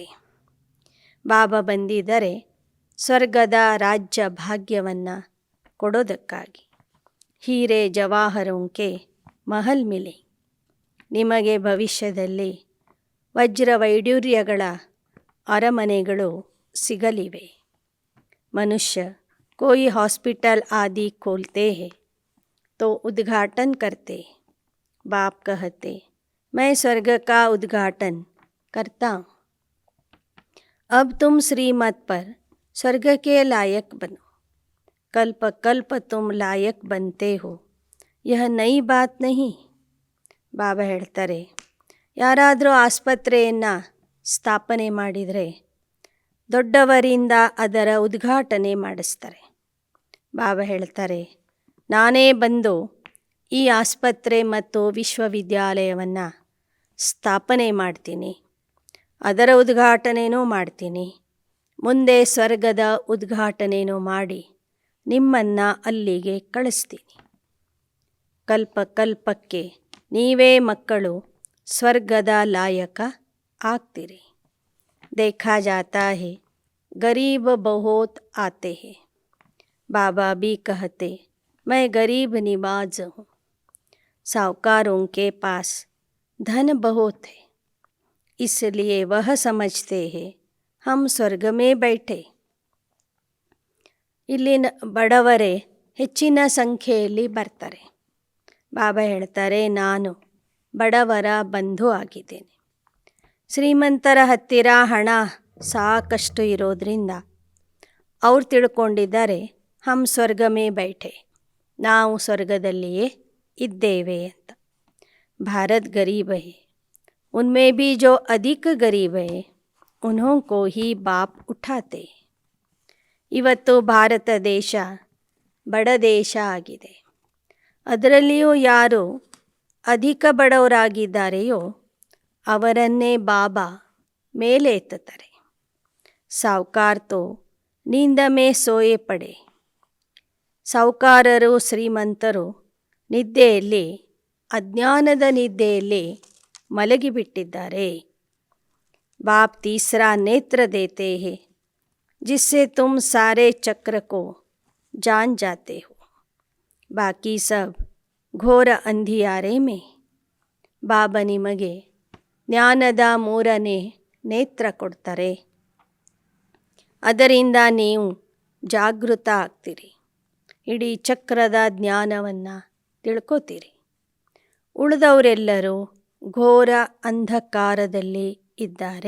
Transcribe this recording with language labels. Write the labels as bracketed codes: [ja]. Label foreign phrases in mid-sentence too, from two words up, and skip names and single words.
[kn] ಬಾಬಾ ಬಂದಿದ್ದರೆ ಸ್ವರ್ಗದ ರಾಜ್ಯ ಭಾಗ್ಯವನ್ನು ಕೊಡೋದಕ್ಕಾಗಿ. [hi] हीरे जवाहरों के महल मिले, [kn] ನಿಮಗೆ ಭವಿಷ್ಯದಲ್ಲಿ ವಜ್ರ ವೈಡೂರ್ಯಗಳ ಅರಮನೆಗಳು ಸಿಗಲಿವೆ. [hi] ಮನುಷ್ಯ कोई हॉस्पिटल आदि खोलते हैं तो उद्घाटन करते. बाप कहते मैं स्वर्ग का उद्घाटन करता हूँ. अब तुम श्रीमत पर स्वर्ग के लायक बनो. कल्प कल्प तुम लायक बनते हो, यह नई बात नहीं. [kn] ಬಾಬಾ ಹೇಳ್ತಾರೆ, ಯಾರಾದರೂ ಆಸ್ಪತ್ರೆಯನ್ನು ಸ್ಥಾಪನೆ ಮಾಡಿದರೆ ದೊಡ್ಡವರಿಂದ ಅದರ ಉದ್ಘಾಟನೆ ಮಾಡಿಸ್ತಾರೆ. ಬಾಬಾ ಹೇಳ್ತಾರೆ, ನಾನೇ ಬಂದು ಈ ಆಸ್ಪತ್ರೆ ಮತ್ತು ವಿಶ್ವವಿದ್ಯಾಲಯವನ್ನು ಸ್ಥಾಪನೆ ಮಾಡ್ತೀನಿ, ಅದರ ಉದ್ಘಾಟನೆಯೂ ಮಾಡ್ತೀನಿ, ಮುಂದೆ ಸ್ವರ್ಗದ ಉದ್ಘಾಟನೆಯೂ ಮಾಡಿ ನಿಮ್ಮನ್ನು ಅಲ್ಲಿಗೆ ಕಳಿಸ್ತೀನಿ. ಕಲ್ಪ ಕಲ್ಪಕ್ಕೆ ನೀವೇ ಮಕ್ಕಳು ಸ್ವರ್ಗದ ಲಾಯಕ ಆಗ್ತೀರಿ. [hi] देखा जाता है गरीब बहुत आते हैं. बाबा भी कहते मैं गरीब निवाज हूँ. साहूकारों के पास धन बहुत है, इसलिए वह समझते हैं हम स्वर्ग में बैठे. [kn] ಇಲ್ಲಿನ ಬಡವರೇ ಹೆಚ್ಚಿನ ಸಂಖ್ಯೆಯಲ್ಲಿ ಬರ್ತಾರೆ. ಬಾಬಾ ಹೇಳ್ತಾರೆ, ನಾನು ಬಡವರ ಬಂಧು ಆಗಿದ್ದೇನೆ. ಶ್ರೀಮಂತರ ಹತ್ತಿರ ಹಣ ಸಾಕಷ್ಟು ಇರೋದ್ರಿಂದ ಅವ್ರು ತಿಳ್ಕೊಂಡಿದ್ದಾರೆ [hi] हम स्वर्ग में बैठे, [kn] ನಾವು ಸ್ವರ್ಗದಲ್ಲಿಯೇ ಇದ್ದೇವೆ ಅಂತ. [hi] भारत गरीब है, उनमें भी जो अधिक गरीब है उन्हों को ही बाप उठाते. [kn] ಇವತ್ತು ಭಾರತ ದೇಶ ಬಡ ದೇಶ ಆಗಿದೆ. ಅದರಲ್ಲಿಯೂ ಯಾರು ಅಧಿಕ ಬಡವರಾಗಿದ್ದಾರೆಯೋ ಅವರನ್ನೇ ಬಾಬಾ ಮೇಲೆ ಎತ್ತುತ್ತಾರೆ. [hi] साहूकार तो नींद में सोए पड़े. [kn] ಸಾಹುಕಾರರು ಶ್ರೀಮಂತರು ನಿದ್ದೆಯಲ್ಲಿ, ಅಜ್ಞಾನದ ನಿದ್ದೆಯಲ್ಲಿ ಮಲಗಿಬಿಟ್ಟಿದ್ದಾರೆ. [hi] बाप तीसरा नेत्र देते हैं जिससे तुम सारे चक्र को जान जाते हो. बाकी सब घोर अंधियारे में. [kn] ಬಾಬಾ ನಿಮಗೆ ಜ್ಞಾನದ ಮೂರನೇ ನೇತ್ರ ಕೊಡ್ತಾರೆ. ಅದರಿಂದ ನೀವು ಜಾಗೃತ ಆಗ್ತೀರಿ. ಇಡೀ ಚಕ್ರದ ಜ್ಞಾನವನ್ನು ತಿಳ್ಕೊತೀರಿ. ಉಳಿದವರೆಲ್ಲರೂ ಘೋರ ಅಂಧಕಾರದಲ್ಲಿ ಇದ್ದಾರೆ.